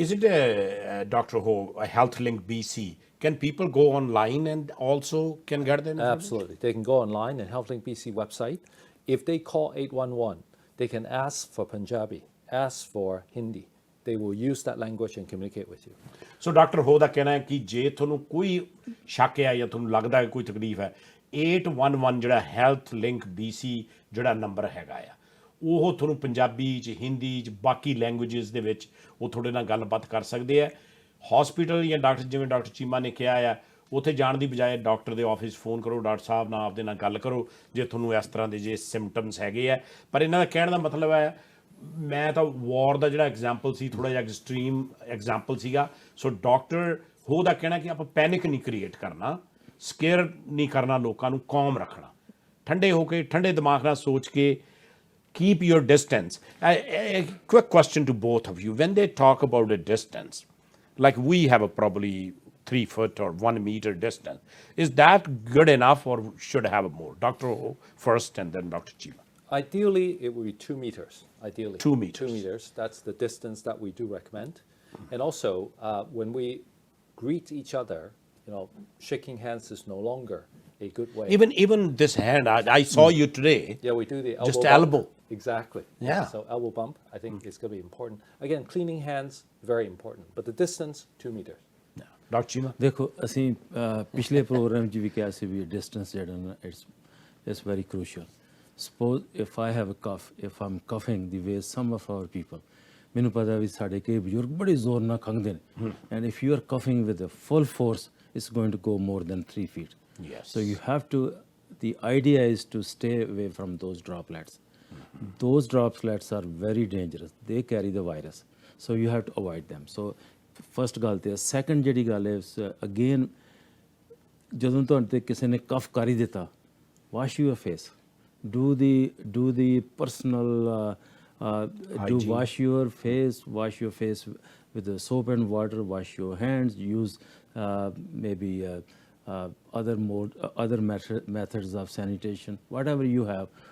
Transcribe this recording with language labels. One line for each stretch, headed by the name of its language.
English: Is it, Dr. Ho, a Health Link BC? can people go online and also can get the information? Absolutely. They can go online and HealthLink BC website. If they call 811, they can ask for Punjabi, ask for Hindi. They will use that language and communicate with you.
Punjabi: So doctor ਹੋ ਦਾ ਕਹਿਣਾ ਹੈ ਕਿ ਜੇ ਤੁਹਾਨੂੰ ਕੋਈ ਸ਼ੱਕ ਹੈ ਜਾਂ ਤੁਹਾਨੂੰ ਲੱਗਦਾ ਹੈ ਕੋਈ ਤਕਲੀਫ ਹੈ 811 ਜਿਹੜਾ ਹੈਲਥ ਲਿੰਕ BC ਜਿਹੜਾ ਨੰਬਰ ਹੈਗਾ ਆ ਉਹ ਤੁਹਾਨੂੰ ਪੰਜਾਬੀ 'ਚ ਹਿੰਦੀ 'ਚ ਬਾਕੀ ਲੈਂਗੁਏਜਸ ਦੇ ਵਿੱਚ ਉਹ ਤੁਹਾਡੇ ਨਾਲ ਗੱਲਬਾਤ ਕਰ ਸਕਦੇ ਆ ਹਸਪੀਟਲ ਜਾਂ ਡਾਕਟਰ ਜਿਵੇਂ ਡਾਕਟਰ ਚੀਮਾ ਨੇ ਕਿਹਾ ਆ ਉੱਥੇ ਜਾਣ ਦੀ ਬਜਾਏ ਡਾਕਟਰ ਦੇ ਆਫਿਸ ਫੋਨ ਕਰੋ ਡਾਕਟਰ ਸਾਹਿਬ ਨਾਲ ਆਪਦੇ ਨਾਲ ਗੱਲ ਕਰੋ ਜੇ ਤੁਹਾਨੂੰ ਇਸ ਤਰ੍ਹਾਂ ਦੇ ਜੇ ਸਿੰਪਟਮਸ ਹੈਗੇ ਆ ਪਰ ਇਹਨਾਂ ਦਾ ਕਹਿਣ ਦਾ ਮਤਲਬ ਹੈ ਮੈਂ ਤਾਂ ਵਾਰ ਦਾ ਜਿਹੜਾ ਐਗਜ਼ਾਮਪਲ ਸੀ ਥੋੜ੍ਹਾ ਜਿਹਾ ਐਕਸਟ੍ਰੀਮ ਐਗਜ਼ਾਮਪਲ ਸੀਗਾ ਸੋ ਡਾਕਟਰ ਹੋ ਦਾ ਕਹਿਣਾ ਕਿ ਆਪਾਂ ਪੈਨਿਕ ਨਹੀਂ ਕ੍ਰੀਏਟ ਕਰਨਾ ਸਕੇਅਰ ਨਹੀਂ ਕਰਨਾ ਲੋਕਾਂ ਨੂੰ ਕੌਮ ਰੱਖਣਾ ਠੰਡੇ ਹੋ ਕੇ ਠੰਡੇ ਦਿਮਾਗ ਨਾਲ ਸੋਚ ਕੇ
English: keep your distance. A quick question to both of you. When they talk about a distance, like we have a probably 3 foot or 1 meter distance, is that good enough or should have more? Dr. O first and then Dr. Chima. Ideally, it would be 2 meters. Ideally, 2 meters. 2 meters. That's the distance that we do recommend. And also, when we greet each other, shaking hands is no longer a good way. Even this hand, I saw you today. Yeah, we do the elbow Just bump. elbow. Exactly. Yeah. So elbow bump, I think is going to be important. Again, cleaning hands, very important. But the distance, 2 meters. Dr. Chima.
Punjabi: ਦੇਖੋ ਅਸੀਂ ਪਿਛਲੇ programme 'ਚ ਵੀ ਕਿਹਾ ਸੀ ਵੀ distance ਜਿਹੜਾ ਨਾ
English: it's very crucial suppose if I have a cough if I'm coughing the way some of our people
Punjabi: ਮੈਨੂੰ ਪਤਾ ਵੀ ਸਾਡੇ ਕਈ ਬਜ਼ੁਰਗ ਬੜੇ ਜ਼ੋਰ ਨਾਲ ਖੰਘਦੇ ਨੇ
English: And if you are coughing with a full force it's going to go more than 3 feet. Yes. So you have to, the idea is to stay away from those droplets. Those droplets are very dangerous. They carry the virus. So you have to avoid them. So first
Punjabi: ਗੱਲ ਤੇ second ਜਿਹੜੀ ਗੱਲ ਹੈ again ਜਦੋਂ ਤੁਹਾਡੇ ਤੇ ਕਿਸੇ ਨੇ ਕਫ ਕਰ ਹੀ ਦਿੱਤਾ
English: wash your face. Do the personal do wash your face with the soap and water, wash your hands, use maybe other methods of sanitation, whatever you have.